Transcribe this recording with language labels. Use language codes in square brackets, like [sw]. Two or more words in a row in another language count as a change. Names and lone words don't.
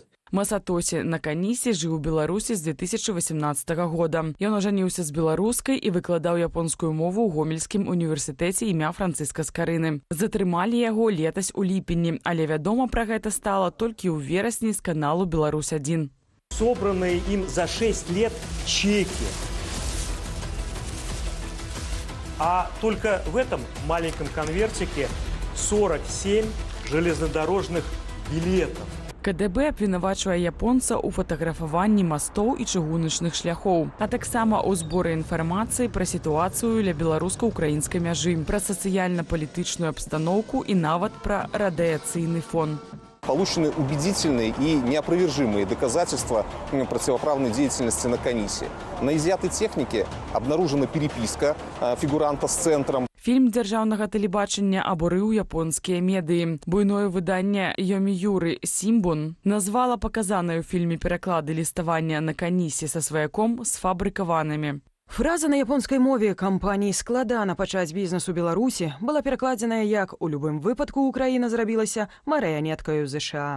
[be] Масатосі Наканісі жыў у Беларусі з 2018 года. Ён ажаніўся з беларускай і выкладаў японскую мову ў Гомельскім універсітэце імя Францыска Скарыны. Затрымалі яго летась у ліпені, але вядома пра гэта стала толькі ў верасні з каналу «Беларусь-1». [ru] Собранные им за 6 лет чеки. А только в этом маленьком конвертике 47 железнодорожных билетов. [be] КДБ абвінавачвае японца ў фатаграфаванні мастоў і чыгуначных шляхоў, а таксама ў зборы інфармацыі пра сітуацыю ля беларуска-украінскай мяжы, пра сацыяльна-палітычную абстаноўку і нават пра радыяцыйны фон. [ru] Получены убедительные и неопровержимые доказательства противоправной деятельности Наканісі. На изъятой технике обнаружена переписка фигуранта с центром. [be] Фільм дзяржаўнага тэлебачання абурыў японскія медыі. Буйное выданне Йоміюры Сімбун назвала паказаныя ў фільме пераклады ліставання Наканісі са сваяком сфабрыкаванымі. Фраза на японскай мове «кампаніі складана пачаць бізнес у Беларусі» была перакладзеная як «у любым выпадку Украіна зрабілася марыянеткаю ЗША».